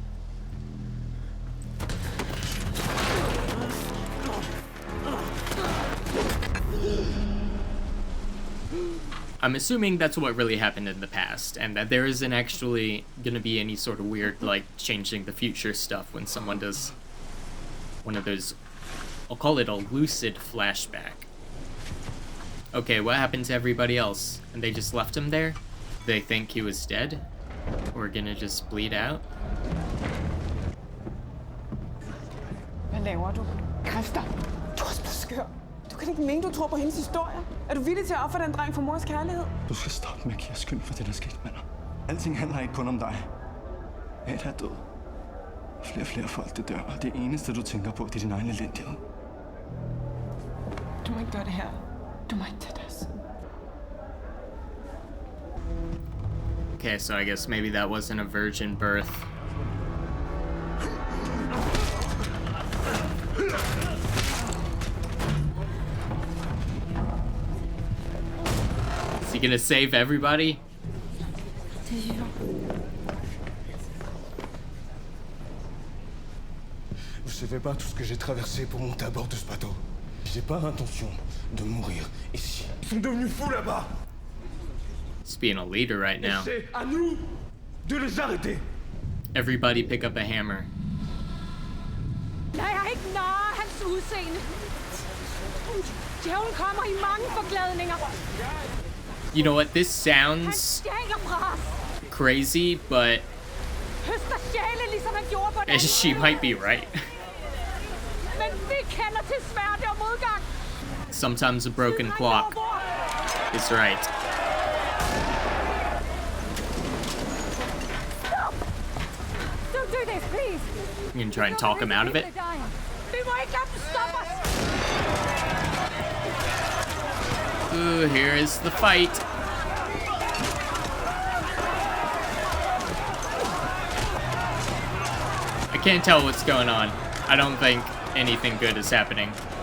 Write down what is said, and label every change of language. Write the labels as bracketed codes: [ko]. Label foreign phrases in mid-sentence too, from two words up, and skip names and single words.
[en] I'm assuming that's what really happened in the past, and that there isn't actually gonna be any sort of weird, like, changing the future stuff when someone does one of those, I'll call it a lucid flashback. Okay, what happened to everybody else? And they just left him there? They think he was dead? Or gonna just bleed out? [da] Hvad laver du? Kræfter! Du er også blevet skør. Du kan ikke mene, du tror på hendes historie. Er du villig til at ofre den dreng for mors kærlighed? Du skal stoppe med at give skyld for det, der skete med dig. Alting handler ikke kun om dig. Ada er død. Flere og flere folk, det dør, og det eneste, du tænker på, det er din egen elendighed. Du må ikke gøre det her. Du må ikke tage deres. [en] Okay, so I guess maybe that wasn't a virgin birth. Is he gonna save everybody? [fr] Vous savez pas tout ce que j'ai traversé pour monter à bord de ce bateau. J'ai pas l'intention de mourir ici. Ils sont devenus fous là-bas. [en] He's being a leader right now. [fr] C'est à nous de les arrêter. [en] Everybody pick up a hammer. [da] Jeg er ikke narre hans udseende. Djævlen kommer i mange forklædninger. [en] You know what? This [da] Han [en] sounds [da] stjæler fra os. [en] crazy, but [da] Høster sjæle, ligesom han gjorde på den [en] she might be right. [da] Men vi kender til smerte og modgang. [en] Sometimes a broken clock is right. Don't do this, please. You can try and talk him out of it. [da] Vi må ikke lade dem stoppe os. [en] Ooh, here is the fight. I can't tell what's going on. I don't think anything good is happening.